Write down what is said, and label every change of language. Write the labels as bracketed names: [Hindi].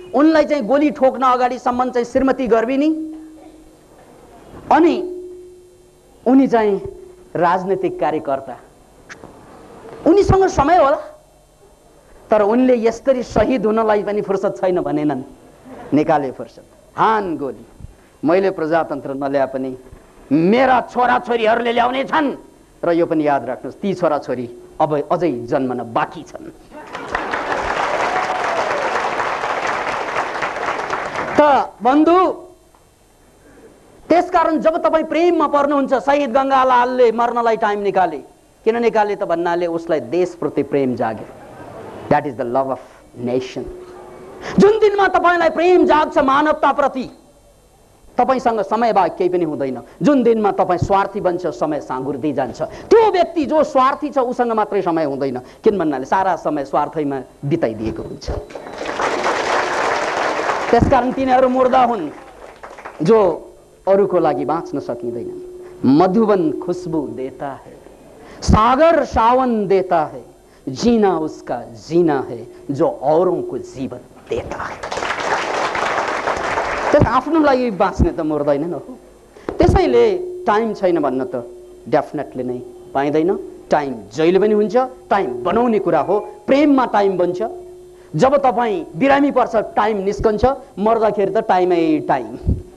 [Nepali] उनलाई चाहिँ गोली ठोक्न अगाडिसम्म चाहिँ श्रीमती गर्भिणी, अनि उनी चाहिँ राजनीतिक कार्यकर्ता। उनीसँग समय होला, तर उनले यसरी शहीद हुनलाई पनि फुर्सद छैन भनेनन्। निकाले फुर्सद, हान गोली। मैले प्रजातन्त्र नल्याए पनि मेरा छोराछोरीहरूले ल्याउने छन्, र यो पनि याद राख्नुहोस् ती छोराछोरी अब अझै जन्मन बाँकी छन्। त बन्धु, त्यसकारण जब तपाईँ प्रेममा पर्नुहुन्छ, शहीद गङ्गालालले मर्नलाई टाइम निकाले। किन निकाले त भन्नाले उसलाई देशप्रति प्रेम जाग्यो। [English] That is the love of nation. [Nepali] जुन दिनमा तपाईँलाई प्रेम जाग्छ मानवताप्रति, तपाईसँग समय बाहेक केही पनि हुँदैन। जुन दिनमा तपाईँ स्वार्थी बन्छ, समय साँगुर्दै जान्छ। त्यो व्यक्ति जो स्वार्थी छ उसँग मात्रै समय हुँदैन, किन भन्नाले सारा समय स्वार्थैमा बिताइदिएको हुन्छ। त्यसकारण तिनीहरू मुर्दा हुन् जो अरूको लागि बाँच्न सकिँदैन। [Hindi] मधुबन खुशबू देता है, सागर सावन देता है, जीना उसका जीना है जो औरों को जीवन देता है। [Nepali] आफ्नो लागि बाँच्ने त मर्दैन न हो। त्यसैले टाइम छैन भन्न त डेफिनेटली नै पाइँदैन। टाइम जहिले पनि हुन्छ, टाइम बनाउने कुरा हो। प्रेममा टाइम बन्छ। जब तपाईँ बिरामी पर्छ टाइम निस्कन्छ, मर्दाखेरि त टाइमै टाइम।